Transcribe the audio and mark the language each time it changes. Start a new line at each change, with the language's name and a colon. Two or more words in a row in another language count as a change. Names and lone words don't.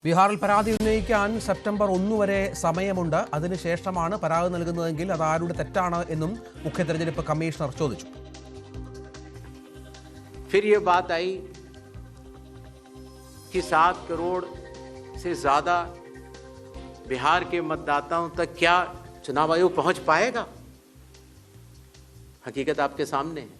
Malayalam: ബീഹാറിൽ പരാതി ഉന്നയിക്കാൻ സെപ്റ്റംബർ 1 വരെ സമയമുണ്ട്. അതിനുശേഷമാണ് പരാതി നൽകുന്നതെങ്കിൽ അത് ആരുടെ തെറ്റാണ് എന്നും മുഖ്യ തെരഞ്ഞെടുപ്പ് കമ്മീഷണർ ചോദിച്ചു.
Hindi: फिर ये बात आई कि 7 करोड़ से ज्यादा बिहार के मतदाताओं तक क्या चुनाव आयोग पहुंच पाएगा? हकीकत आपके सामने है।